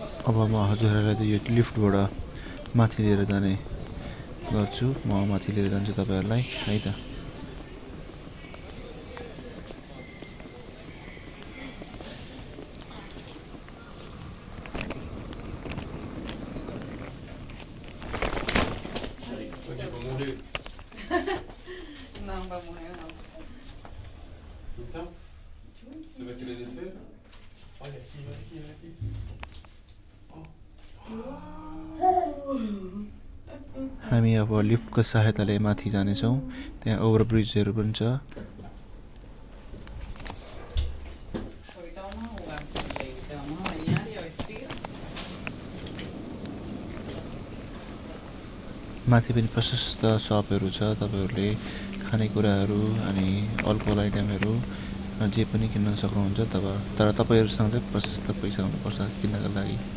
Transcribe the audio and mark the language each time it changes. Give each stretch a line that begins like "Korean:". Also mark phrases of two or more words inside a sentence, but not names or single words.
Nepali: अब म हजुरहरूलाई चाहिँ यो लिफ्टबाट माथि लिएर जाने गर्छु। म माथि लिएर जान्छु तपाईँहरूलाई है त।
Portuguese: Não, vai morrer não. Então, você vai querer descer? Olha aqui, olha aqui, olha aqui.
Nepali: हामी अब लिफ्टको सहायताले माथि जानेछौँ। त्यहाँ ओभरब्रिजहरू पनि छ।
Spanish: Ahorita vamos a jugar. Te vamos a bañar y a vestir.
Nepali: माथि पनि प्रशस्त सपहरू छ। तपाईँहरूले खानेकुराहरू अनि
English: alcohol items
Nepali: जे पनि किन्न सक्नुहुन्छ। तर तपाईँहरूसँग चाहिँ प्रशस्त पैसा हुनुपर्छ किन्नका लागि।